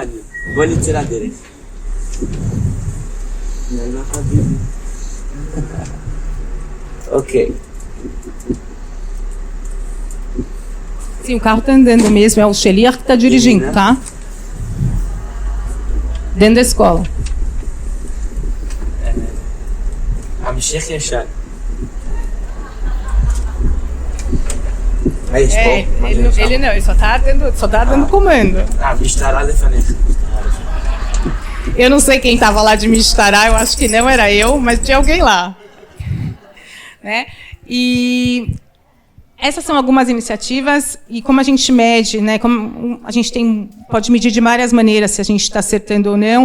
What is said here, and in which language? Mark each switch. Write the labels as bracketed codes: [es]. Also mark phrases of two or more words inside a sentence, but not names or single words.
[pt] Ok. Sim, o carro está andando mesmo, é o Sheliach que está dirigindo, tá? Dentro da escola. [he] המשך ישר. [pt] Ele só está dando comando. [he] משטרה לפניך. [pt] Eu não sei quem estava lá de Mistará, eu acho que não era eu, mas tinha alguém lá. Né? E essas são algumas iniciativas, e como a gente mede, né, como a gente pode medir de várias maneiras se a gente está acertando ou não.